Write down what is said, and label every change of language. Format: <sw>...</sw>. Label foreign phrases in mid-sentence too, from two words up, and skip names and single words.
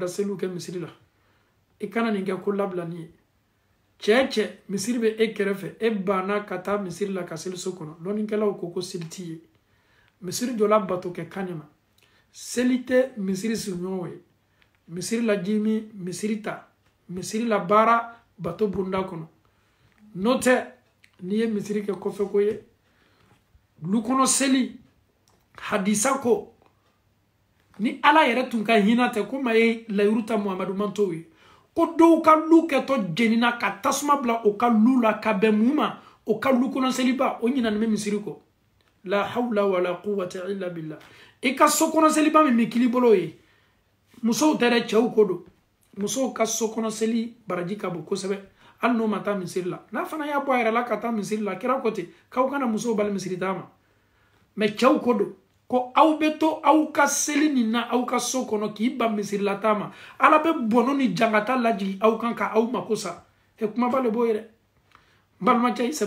<bm>seliw kɛ misiri la i kana nin kɛ ko labilani ye cɛ cɛ misiri bɛ e kɛrɛfɛ e banna ka taa misiri la ka seliso kɔnɔ dɔnnikɛlaw ko seli t'i ye misiri dɔ la bato kɛ kan ma seli tɛ misiri sigiɲɔgɔnw ye misiri la jimi misiri ta misiri la baara bato bonda kɔnɔ n'o tɛ n'i ye misiri kɛ kɔfɛ ko ye du kɔnɔ seli hadisa ko ni ala yɛrɛ tun ka hinɛ tɛ ko maa ye layiru ta muhamadu man t'o ye ko dɔw ka lu kɛtɔ jenina ka tasuma bila o ka lu la ka bɛn mun ma o ka lu kɔnɔ seliba o ɲinani bɛ misiri kɔ la</bm> <ar>حول ولا قوة إلا بالله</ar> <bm>i ka so kɔnɔ seliba min bɛ kili bolo ye musow tɛ dɛ cɛw ko don musow ka so kɔnɔ seli baraji ka bon kosɛbɛ hali n'o ma taa misiri la n'a fana y'a bɔ a yɛrɛ la ka taa misiri la kira ko ten k'aw kana musow bali misiri taa ma mɛ cɛw ko don ko aw bɛ to aw ka seli nin na aw ka so kɔnɔ k'i ban misiri la taa ma ala bɛ bɔnɔ ni jangata lajigi aw kan ka aw mako sa kumaba le b'o ye dɛ n balimacɛ i sɛbɛ</bm>